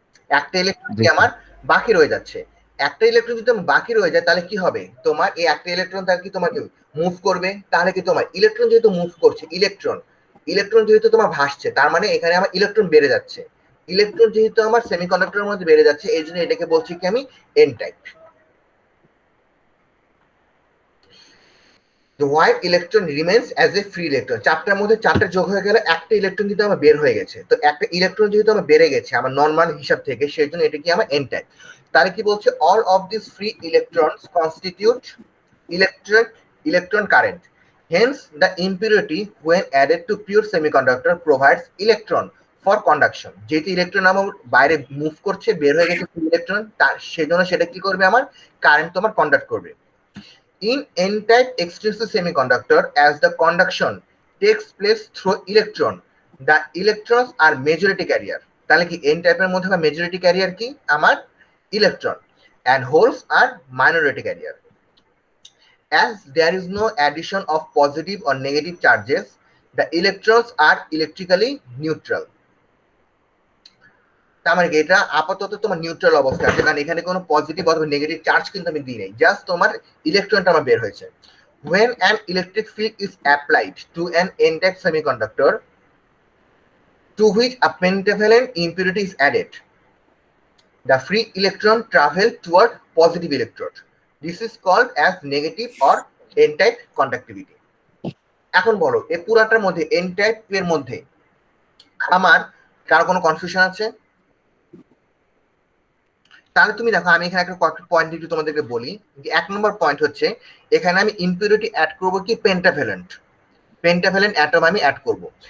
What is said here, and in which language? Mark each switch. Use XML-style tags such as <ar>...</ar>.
<bn>একটা ইলেকট্রন কি আমার বাকি রয়ে যাচ্ছে। একটা ইলেকট্রন যদি বাকি রয়ে যায় তাহলে কি হবে, তোমার এই একটা ইলেকট্রন তাহলে কি তোমাকে মুভ করবে, তাহলে কি তোমার ইলেকট্রন যেহেতু মুভ করছে, ইলেকট্রন যেহেতু তোমার ভাসছে, তার মানে এখানে আমার ইলেকট্রন বেড়ে যাচ্ছে। ইলেকট্রন যেহেতু আমার সেমিকন্ডাক্টরের মধ্যে বেড়ে যাচ্ছে, এই জন্য এটাকে বলছি কি আমি N type.</bn> <en>The white electron remains as a free electron.</en> <bn>4টার মধ্যে 4টা যোগ হয়ে গেলে একটা ইলেকট্রন কিন্তু আমার বের হয়ে গেছে, তো একটা ইলেকট্রন যেহেতু আমার বেড়ে গেছে আমার নরমাল হিসাব থেকে, সেই জন্য এটা কি আমার এন টাইপ। তাহলে কি বলছে,</bn> <en>all of these free electrons constitute electron current. Hence the impurity when added to pure semiconductor provides electron for conduction.</en> <bn>যেহেতু ইলেকট্রন আমার বাইরে মুভ করছে, বের হয়ে গেছে ইলেকট্রন, তার সেজন্য সেটা কি করবে, আমার কারেন্ট তোমার কন্ডাক্ট করবে।</bn> <en>In n-type extrinsic semiconductor, as the conduction takes place through electron, the electrons are majority carrier.</en> <bn>তাহলে কি n টাইপের মধ্যে মেজরিটি ক্যারিয়ার কি আমার electron,</bn> <en>and holes are minority carrier. As there is no addition of positive or negative charges, the electrons are electrically neutral.</en> <bn>তার মানে এটা আপাতত তোমার নিউট্রাল অবস্থা আছে, কারণ এখানে কোনো পজিটিভ অথবা নেগেটিভ চার্জ কিন্তু আমি দিই নাই, জাস্ট তোমার ইলেকট্রনটা আমার বের হয়েছে।</bn> <en>When an electric field is applied to an n-type semiconductor to which a pentavalent impurity is added, the free electron travel toward positive electrode. This is called as negative or n-type conductivity.</en> <bn>এখন বলো এই পুরাটার মধ্যে n-type এর মধ্যে আমার কারো কোনো confusion আছে? তাহলে তুমি দেখো আমি এখানে একটা পয়েন্ট একটু তোমাদেরকে বলি। 1 নম্বর পয়েন্ট হচ্ছে এখানে আমি ইম্পিউরিটি অ্যাড করব কি পেন্টাভ্যালেন্ট অ্যাটম আমি অ্যাড করব।</bn>